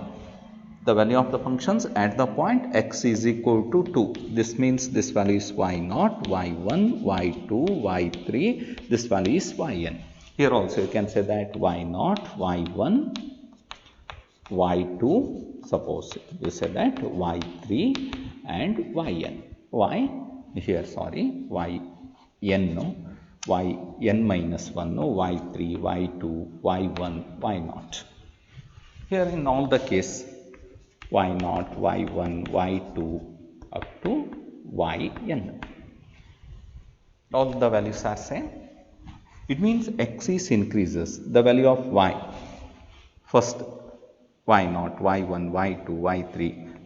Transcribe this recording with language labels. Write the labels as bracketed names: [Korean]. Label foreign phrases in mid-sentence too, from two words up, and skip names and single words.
[English] The value of the functions at the point x is equal to 2. This means this value is y0, y1, y2, y3. This value is yn. Here also you can say that y0, y1, y2. Suppose you say that y3 and yn. Y here, sorry, yn, no, yn minus 1, no, y3, y2, y1, y0. Here in all the case y0, y1, y2 up to yn. All the values are same. It means x is increases, the value of y. First y0, y1, y2, y3.